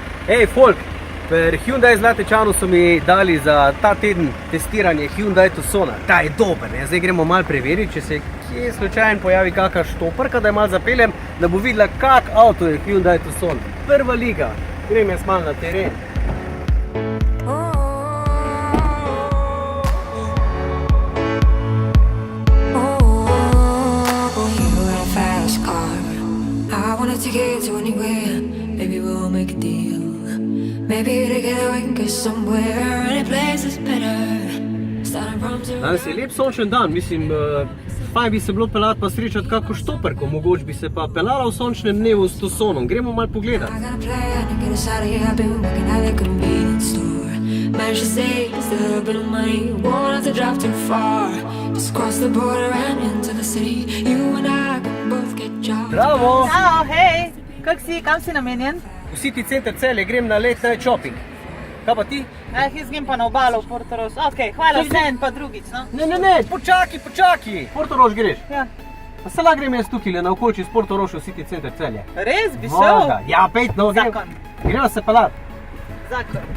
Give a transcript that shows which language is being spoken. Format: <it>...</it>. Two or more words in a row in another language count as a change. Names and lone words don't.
<sl>Hej, folk, pri Hyundai Zlatečanu so mi dali za ta teden testiranje Hyundai Tucsona. Ta je dober, ne? Zdaj gremo malo preveriti, če se kje slučajno pojavi kakšna štoparka, da je malo zapeljem, da bo videla, kak avto je Hyundai Tucson. Prva liga. Grem jaz malo na teren.</sl> <en>Take it to anywhere, maybe we'll make a deal. Maybe together we can get somewhere, any place is better. Starting from zero.</en> <sl>Danes je lep sončen dan, mislim, fajn bi se bilo peljati pa srečati kako štoperko, mogoče bi se pa peljala v sončnem dnevu s Tucsonom. Gremo malo pogledati.</sl> <en>I got a plan to get us out of here. I've been working at the convenience store. Managed to save just a little bit of money. Won't have to drive too far. Just cross the border and into the city. You and I can both get jobs.</en> <sl>Bravo! Ciao, hej! Kak si, kam si namenjen? V City Center Celje grem na</sl> <en>late night shopping.</en> <sl>Kaj pa ti? Jaz grem pa na obalo v Portorož. Ok, hvala, vsem pa drugič, no? Ne, počaki! Portorož greš? Ja. Pa se la grem jaz tukaj na okolici s Portoroža v City Center Celje. Res bi šel? Ja, pejt, no, grem. Zakon. Gremo se peljati.</sl>